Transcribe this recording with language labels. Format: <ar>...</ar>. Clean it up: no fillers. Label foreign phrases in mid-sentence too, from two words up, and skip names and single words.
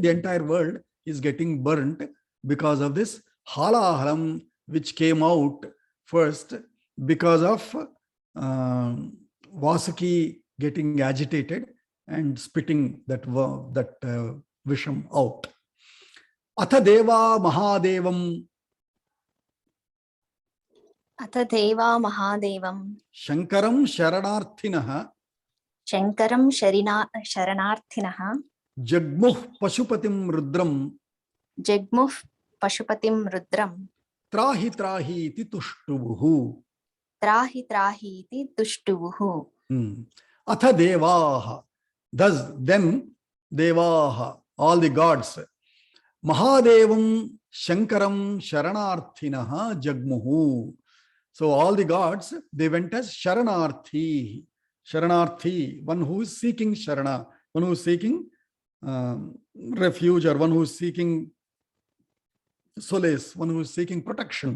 <en>The entire world is getting burnt because of this halahalam, which came out first because of Vasuki getting agitated and spitting that Visham out.</en> <sa>Atha Deva Mahadevam. Atha Deva Mahadevam. Shankaram Sharanarthinaha. Shankaram Sharanarthinaha. Jagmuh Pashupatim Rudram. Jagmuh Pashupatim Rudram. Trahi Trahi iti Tushtubuhu. Trahi Trahi iti Tushtubuhu. Atha Devaha.</sa> <en>Thus, then Devaha, all the gods.</en> <sa>Mahadevam Shankaram Sharanarthinaha Jagmuhu.</sa> <en>So all the gods, they went as Sharanarthi. Sharanarthi, one who is seeking Sharana, one who is seeking refuge, or one who is seeking solace, one who is seeking protection.</en>